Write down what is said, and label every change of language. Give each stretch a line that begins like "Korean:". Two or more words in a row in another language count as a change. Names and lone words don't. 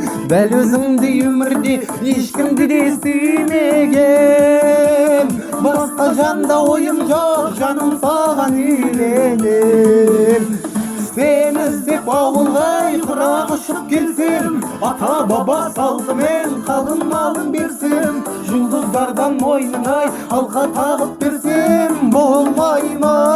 Kyrgyz: Дәл өзүңдү өмүрдө эч кимди да сүймеген, башка жанда оюм жок, жаным саган үйленем.
Kazakh: Сен іздеп ауылға құрақ ұшып келсем, ата баба салтымен қалың малын берсем, жұлдыздардан мойныңай алқа тағып берсем, болмай ма?